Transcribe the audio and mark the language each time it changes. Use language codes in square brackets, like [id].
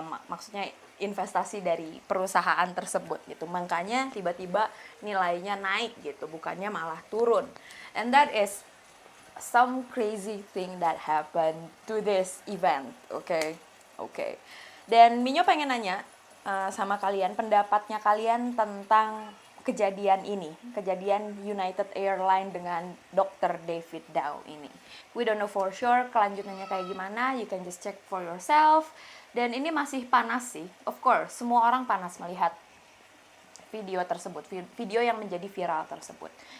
[id] Maksudnya investasi dari perusahaan tersebut gitu. Makanya tiba-tiba nilainya naik gitu, bukannya malah turun. [en] And that is some crazy thing that happened to this event. [id] Okay. Dan Minyo pengen nanya sama kalian, pendapatnya kalian tentang kejadian ini, kejadian United Airlines dengan Dr. David Dow ini. [en] We don't know for sure [id] kelanjutannya kayak gimana, [en] you can just check for yourself. [id] Dan ini masih panas sih, [en] of course, [id] semua orang panas melihat video tersebut, video yang menjadi viral tersebut.